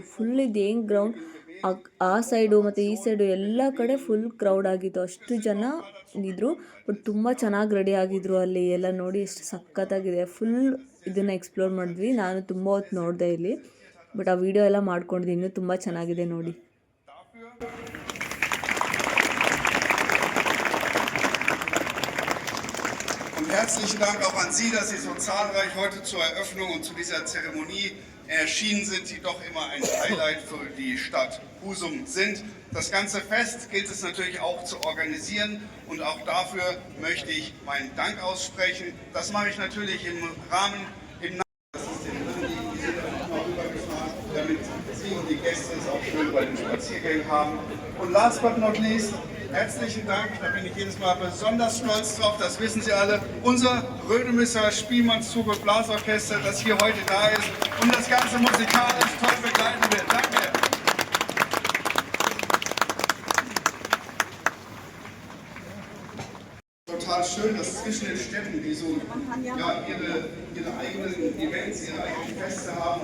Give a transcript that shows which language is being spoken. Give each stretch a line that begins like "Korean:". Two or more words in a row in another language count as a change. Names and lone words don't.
Kannada: ಫುಲ್ ಇದು ಏನು ಗ್ರೌಂಡ್ ಆ ಸೈಡು ಮತ್ತು ಈ ಸೈಡು ಎಲ್ಲ ಕಡೆ
English: full crowd
Kannada: ಆಗಿತ್ತು, ಅಷ್ಟು ಜನ ಇದ್ದರು. ಬಟ್ ತುಂಬ ಚೆನ್ನಾಗಿ ರೆಡಿ ಆಗಿದ್ರು ಅಲ್ಲಿ ಎಲ್ಲ. ನೋಡಿ ಎಷ್ಟು ಸಖತ್ತಾಗಿದೆ. ಫುಲ್ ಇದನ್ನು ಎಕ್ಸ್ಪ್ಲೋರ್ ಮಾಡಿದ್ವಿ. ನಾನು ತುಂಬ ಹೊತ್ತು ನೋಡಿದೆ ಇಲ್ಲಿ. ಬಟ್ ಆ ವಿಡಿಯೋ ಎಲ್ಲ ಮಾಡ್ಕೊಂಡಿದ್ದೆ, ಇನ್ನೂ ತುಂಬ ಚೆನ್ನಾಗಿದೆ ನೋಡಿ.
German: Herzlichen Dank auch an Sie, dass Sie so zahlreich heute zur Eröffnung und zu dieser Zeremonie erschienen sind, die doch immer ein Highlight für die Stadt Husum sind. Das ganze Fest gilt es natürlich auch zu organisieren und auch dafür möchte ich meinen Dank aussprechen. Das mache ich natürlich im Rahmen, damit Sie und die Gäste es auch schön bei den Spaziergängen haben.
English: Und last but not least,
German: herzlichen Dank, da bin ich jedes Mal besonders stolz drauf, das wissen Sie alle, unser Rödemisser Spielmannszug und Blasorchester, das hier heute da ist und das Ganze musikalisch toll begleiten wird. Danke! Total schön, dass zwischen den Städten, die so ja, ihre eigenen Events, ihre eigenen Feste haben.